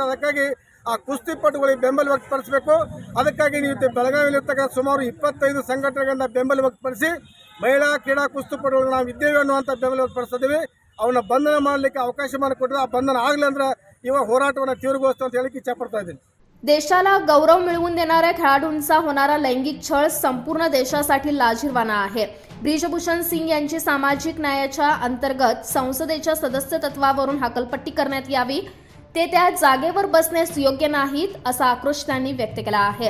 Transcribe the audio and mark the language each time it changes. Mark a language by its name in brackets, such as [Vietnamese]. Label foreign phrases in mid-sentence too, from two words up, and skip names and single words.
[Kannada] ಅದಕ್ಕಾಗಿ ಆ ಕುಸ್ತಿಪಟುಗಳಿಗೆ ಬೆಂಬಲ ವ್ಯಕ್ತಪಡಿಸಬೇಕು. ಅದಕ್ಕಾಗಿ ನೀವು ಬೆಳಗಾವಿಯಲ್ಲಿರ್ತಕ್ಕಂಥ ಸುಮಾರು 25 ಸಂಘಟನೆಗಳಿಂದ ಬೆಂಬಲ ವ್ಯಕ್ತಪಡಿಸಿ ಮಹಿಳಾ ಕ್ರೀಡಾ ಕುಸ್ತಿಪಟುಗಳು ನಾವು ಇದ್ದೇವೆ ಅನ್ನುವಂಥ ಬೆಂಬಲ ವ್ಯಕ್ತಪಡಿಸ್ತಿದ್ದೀವಿ. ಅವನ್ನ ಬಂಧನ ಮಾಡಲಿಕ್ಕೆ ಅವಕಾಶ ಮಾಡಿಕೊಟ್ಟರೆ ಆ ಬಂಧನ ಆಗಲಿ ಅಂದ್ರೆ ಇವಾಗ ಹೋರಾಟವನ್ನು ತೀವ್ರಗೊಳಿಸ್ತು ಅಂತ ಹೇಳಿ ಇಚ್ಛೆ ಪಡ್ತಾ ಇದ್ದೀನಿ. [Marathi] देशाला गौरव मिळवून देणाऱ्या खेळाडूंचा होणारा लैंगिक छळ संपूर्ण देशासाठी लाजिरवाणा आहे. ब्रिजभूषण सिंग यांची सामाजिक न्यायाच्या अंतर्गत संसदेच्या सदस्य तत्वावरून हकलपट्टी करण्यात यावी. ते त्या जागेवर बसण्यास योग्य नाहीत असा आक्रोश त्यांनी व्यक्त केला आहे.